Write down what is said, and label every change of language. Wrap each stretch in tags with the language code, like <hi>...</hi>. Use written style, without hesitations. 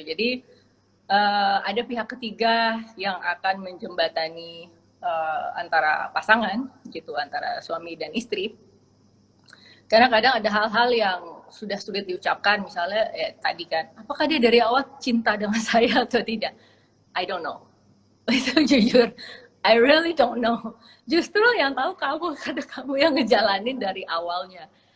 <id>Jadi ada pihak ketiga yang akan menjembatani antara pasangan gitu, antara suami dan istri. Karena kadang ada hal-hal yang sudah sulit diucapkan, misalnya tadi kan, apakah dia dari awal cinta dengan saya atau tidak?</id> <en>I don't know.</en> <id>Itu jujur,</id> <en>I really don't know.</en> <id>Justru yang tahu kamu, karena kamu yang ngejalanin dari awalnya.</id>